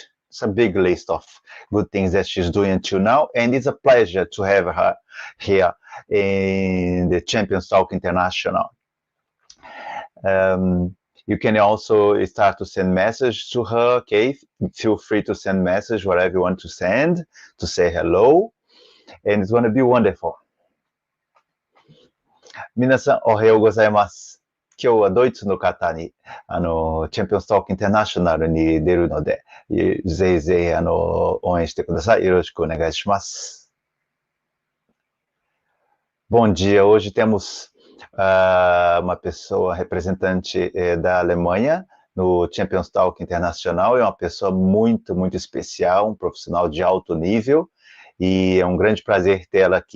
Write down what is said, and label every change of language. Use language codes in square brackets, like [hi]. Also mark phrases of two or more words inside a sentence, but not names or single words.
[en] It's a big list of good things that she's doing until now, and it's a pleasure to have her here in the Championstalk International. You can also start to send message to her, okay? Feel free to send message, whatever you want to send, to say hello, and it's going to be wonderful. [ja] 皆さん、おはようございます。今日はドイツの方に、チャンピオンストークインターナショナルに出るので、ぜひぜひ、応援してください。よろしくお願いします。 [pt] Bom dia, hoje temos uma pessoa representante da Alemanha no Championstalk Internacional, é uma pessoa muito, muito especial, um profissional de alto nível, e é um grande prazer tê-la aqui.